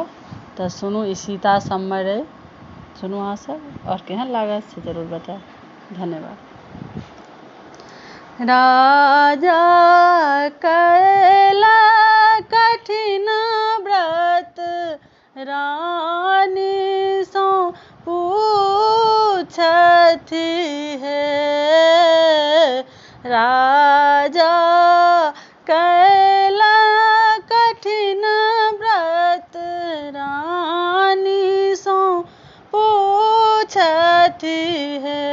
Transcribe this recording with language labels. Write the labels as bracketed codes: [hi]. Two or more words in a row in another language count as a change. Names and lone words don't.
[mai] तऽ सुनू ई सीता सम्मर अइ, सुनू अहाँ सब और केहन लागत से जरूर बताएब। धन्यवाद। राजा कैला कठिन व्रत रानी सो पूछथि है। राजा कैला कठिन व्रत रानी सो पूछथि है।